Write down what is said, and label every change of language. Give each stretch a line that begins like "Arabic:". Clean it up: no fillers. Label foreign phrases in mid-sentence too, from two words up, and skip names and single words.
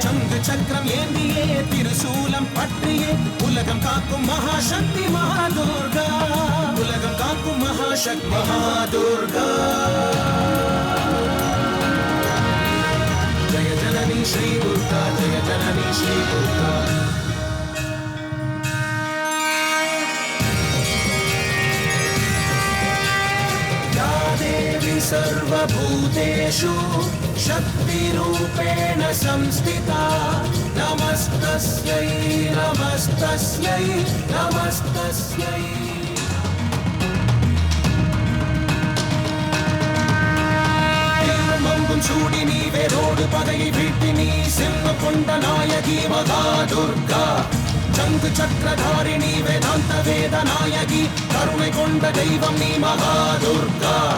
Tamil: சங்கு சக்கரம் ஏந்தியே திருசூலம் பற்றியே உலகம் காக்கும் மகாசக்தி மகாதுர்கா. உலகம் காக்கும் மகாசக்தி மகாதுர்கா. ஜய ஜனனி ஸ்ரீ துர்கா, ஜய ஜனனி ஸ்ரீ துர்கா.
Sanskrit: या देवी सर्वभूतेषु शक्तिरूपेण संस्थिता, नमस्तस्यै नमस्तस्यै नमस्तस्यै.
Tamil: மங்கும் சூடி நீ வேரோடு பகையை வீட்டி நீ சிம்ம கொண்ட நாயகி மகா துர்கா. சங்கு சக்கரதாரிணி வேதாந்த வேத நாயகி கருணை கொண்ட தெய்வம் நீ மகா துர்கா.